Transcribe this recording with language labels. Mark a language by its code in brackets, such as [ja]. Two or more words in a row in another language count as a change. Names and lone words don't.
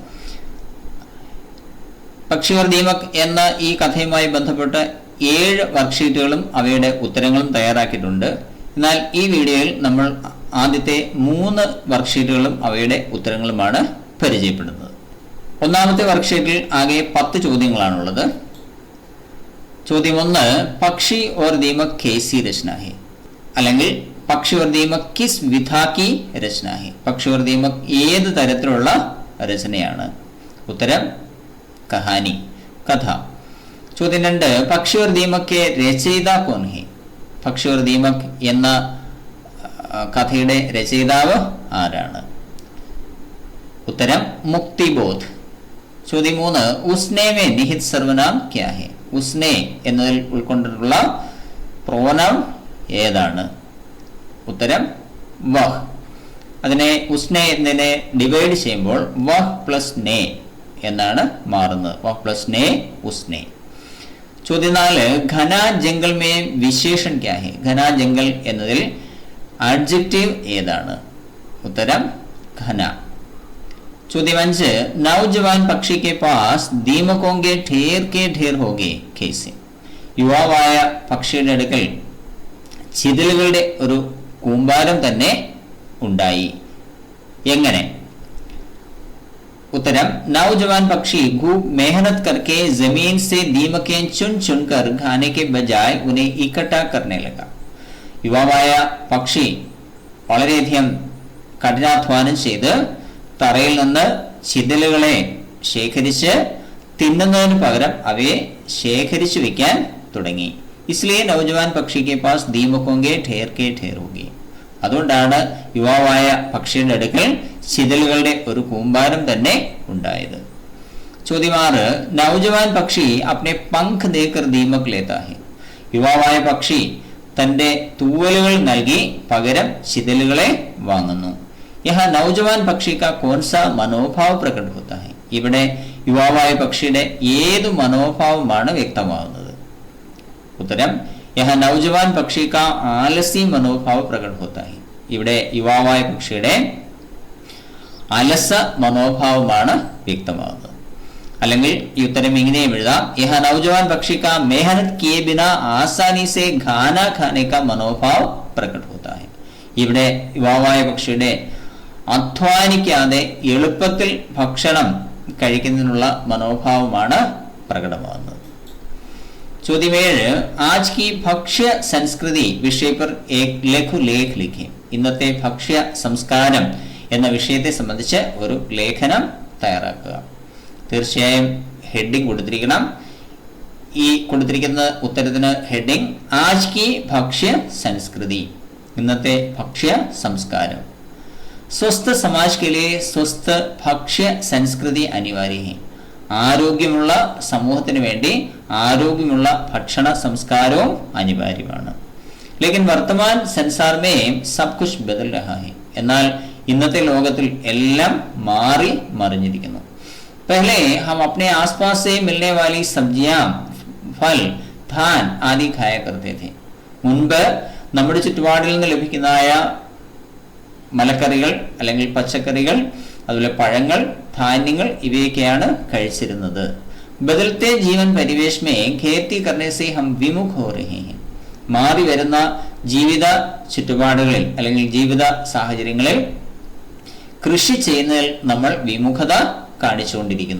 [ml] പക്ഷി और ദീമക് എന്ന ഈ കഥയുമായി ബന്ധപ്പെട്ട് 7 വർക്ക്ഷീറ്റുകളും അവയുടെ ഉത്തരങ്ങളും തയ്യാറാക്കിയിട്ടുണ്ട്. എന്നാൽ ഈ വീഡിയോയിൽ നമ്മൾ ആദ്യത്തെ 3 വർക്ക്ഷീറ്റുകളും അവയുടെ ഉത്തരങ്ങളുമാണ് പരിചയപ്പെടുന്നത്. ഒന്നാമത്തെ വർക്ക്ഷീറ്റിൽ ആകെ 10 ചോദ്യങ്ങളാണുള്ളത്. [hi] ചോദ്യം 1, പക്ഷി और ദീമക് कैसी रचना है, അല്ലെങ്കിൽ പക്ഷി और ദീമക് किस विधा की रचना है. [ml] പക്ഷി और ദീമക് ഏത് തരത്തിലുള്ള രചനയാണ്? ഉത്തരം കഹാനി, കഥ. [hi] ചോദ്യം 2, പക്ഷി और ദീമക് के രചയിതാ कौन है. [ml] പക്ഷി और ദീമക് എന്ന കഥയുടെ രചയിതാവ് ആരാണ്? [hi] ഉത്തരം മുക്തിബോധ്. ചോദ്യം 3, उसने में निहित सर्वनाम क्या है. [ml] ഉസ്നെ എന്നതിൽ ഉൾക്കൊണ്ടിട്ടുള്ള പ്രോനൗൺ ഏതാണ്? ഉത്തരം വഹ്. അതിനെ ഉസ്നെ എന്നതിനെ ഡിവൈഡ് ചെയ്യുമ്പോൾ വഹ് പ്ലസ് നേ എന്നാണ് മാറുന്നത്. [hi] वह प्लस ने उसने. ചോദ്യം 4, घना जंगल में विशेषण क्या है. घना जंगल [ml] എന്നതിൽ ആഡ്ജക്റ്റീവ് ഏതാണ്? [hi] ഉത്തരം ഘന. ചോദ്യം 5, नौजवान पक्षी के पास दीमकों के ढेर हो गए कैसे. [ml] യുവാവായ പക്ഷിയുടെ അടുക്കൽ ചിതലുകളുടെ ഒരു കൂമ്പാരം തന്നെ ഉണ്ടായി. എങ്ങനെ? [hi] उत्तरम नौजवान पक्षी खूब मेहनत करके जमीन से दीमकें चुन चुनकर खाने के बजाय उन्हें इकट्ठा करने लगा. [ml] യുവാവായ പക്ഷി വളരെയധികം കഠിനാധ്വാനം ചെയ്ത് തറയിൽ നിന്ന് ചിതലുകളെ ശേഖരിച്ച് തിന്നുന്നതിന് പകരം അവയെ ശേഖരിച്ചു വെക്കാൻ തുടങ്ങി. [hi] इसलिए नौजवान पक्षी के पास दीमकों के ढेर हो गए. [ml] അതുകൊണ്ടാണ് യുവാവായ പക്ഷിയുടെ അടുക്കൽ ചിതലുകളുടെ ഒരു കൂമ്പാരം തന്നെ ഉണ്ടായത്. [hi] ചോദ്യം 6, नौजवान पक्षी अपने पंख देकर दीमक लेता है. [ml] യുവാവായ പക്ഷി തന്റെ തൂവലുകൾ നൽകി പകരം ചിതലുകളെ വാങ്ങുന്നു. [hi] यहाँ नौजवान पक्षी का कौन सा मनोभाव प्रकट होता है. [ml] ഇവിടെ യുവാവായ പക്ഷിയുടെ ഏതു മനോഭാവമാണ് വ്യക്തമാകുന്നത്? [hi] ഉത്തരം यहाँ नौजवान पक्षी का आलसी मनोभाव प्रकट होता है. [ml] ഇവിടെ യുവാവായ പക്ഷിയുടെ അലസ മനോഭാവമാണ് വ്യക്തമാകുന്നത്. അല്ലെങ്കിൽ ഈ ഉത്തരം ഇങ്ങനെയും എഴുതാം, [hi] यह नौजवान पक्षी का मेहनत किए बिना आसानी से खाना खाने का मनोभाव प्रकट होता है. [ml] ഇവിടെ യുവാവായ പക്ഷിയുടെ അധ്വാനിക്കാതെ എളുപ്പത്തിൽ ഭക്ഷണം കഴിക്കുന്നതിനുള്ള മനോഭാവമാണ് പ്രകടമാകുന്നത്. ചോദ്യം 7, [hi] आज की भक्ष्य संस्कृति विषय पर एक लघु लेख लिखे. [ml] ഇന്നത്തെ ഭക്ഷ്യ സംസ്കാരം എന്ന വിഷയത്തെ സംബന്ധിച്ച് ഒരു ലേഖനം തയ്യാറാക്കുക. തീർച്ചയായും ഹെഡിങ് കൊടുത്തിരിക്കണം. ഈ കൊടുത്തിരിക്കുന്ന ഉത്തരത്തിന് ഹെഡിങ് [hi] आज की भक्ष्य संस्कृति, [ml] ഇന്നത്തെ ഭക്ഷ്യ സംസ്കാരം. [hi] स्वस्थ समाज के लिए स्वस्थ भक्ष्य संस्कृति अनिवार्य है. [ml] ആരോഗ്യമുള്ള സമൂഹത്തിന് വേണ്ടി ആരോഗ്യമുള്ള ഭക്ഷണ സംസ്കാരവും അനിവാര്യമാണ്. [hi] लेकिन वर्तमान संसार में सब कुछ बदल रहा है. [ml] എന്നാൽ ഇന്നത്തെ ലോകത്തിൽ എല്ലാം മാറി മറിഞ്ഞിരിക്കുന്നു. [hi] पहले हम अपने आसपास से मिलने वाली सब्जियां, फल, धान आदि खाया करते थे. [ml] മുൻപ് നമ്മുടെ ചുറ്റുപാടിൽ നിന്ന് ലഭിക്കുന്നതായ മലക്കറികൾ അല്ലെങ്കിൽ പച്ചക്കറികൾ, അതുപോലെ പഴങ്ങൾ, ധാന്യങ്ങൾ ഇവയൊക്കെയാണ് കഴിച്ചിരുന്നത്. [hi] बदलते जीवन परिवेश में खेती करने से हम विमुख हो रहे है. [ml] മാറി വരുന്ന ജീവിത ചുറ്റുപാടുകളിൽ അല്ലെങ്കിൽ ജീവിത സാഹചര്യങ്ങളിൽ കൃഷി ചെയ്യുന്നതിൽ നമ്മൾ വിമുഖത കാണിച്ചുകൊണ്ടിരിക്കുന്നു.